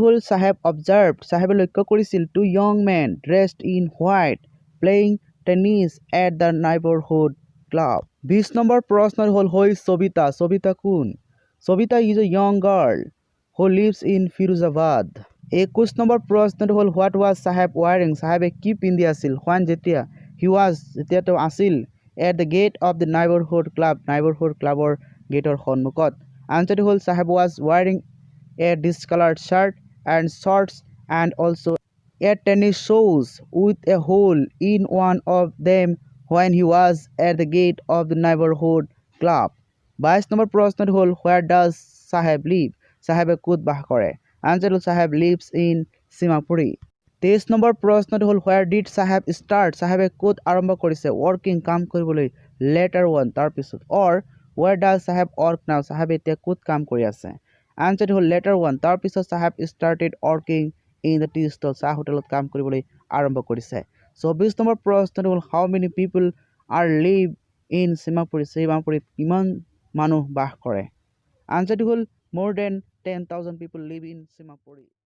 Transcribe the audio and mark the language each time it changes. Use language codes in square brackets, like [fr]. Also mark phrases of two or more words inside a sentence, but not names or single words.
[as] হ'ল চাহেব অবজাৰ্ভ চাহেবে লক্ষ্য কৰিছিল [en] two young men dressed in white playing tennis at the neighbourhood club [as] 20 নম্বৰ প্ৰশ্নটো হ'ল হৈ সবিতা কোন [en] Savita is a young girl who lives in Firozabad [as] 21 নম্বৰ প্ৰশ্নটো হ'ল [en] what was Saheb wearing [as] চাহেবে কি পিন্ধি আছিল হোৱান যেতিয়া যেতিয়া তেওঁ আছিল [en] at the gate of the neighbourhood [as] ক্লাবৰ গেটৰ সন্মুখত আনচাৰটো হ'ল [en] Saheb was wearing a discoloured shirt and shorts and also a tennis shoes with a hole in one of them when he was at the gate of the neighborhood club [as] 22 নম্বৰ প্ৰশ্নটো হ'ল [en] where does [as] চাহেব live চাহেবে ক'ত বাস কৰে আনচাৰ হ'ল চাহেব [en] lives in [as] সীমাপুৰী 23 নম্বৰ প্ৰশ্নটো হ'ল [en] where did [as] চাহেব start চাহেবে ক'ত আৰম্ভ কৰিছে working কাম কৰিবলৈ letter 1 তাৰপিছত [en] or where does [as] চাহেব [en] work now [as] চাহেবে এতিয়া ক'ত কাম কৰি আছে আনচাৰ হ'ল letter 1 তাৰপিছত চাহেব [en] started working in the tea stall [as] চাহ হোটেলত কাম কৰিবলৈ আৰম্ভ কৰিছে 24 নম্বৰ প্ৰশ্নটো হ'ল [en] how many people are live in [as] সীমাপুৰীত কিমান মানুহ বাস কৰে আনচাৰটো হ'ল [en] more than 10,000 people live in [as] সীমাপুৰী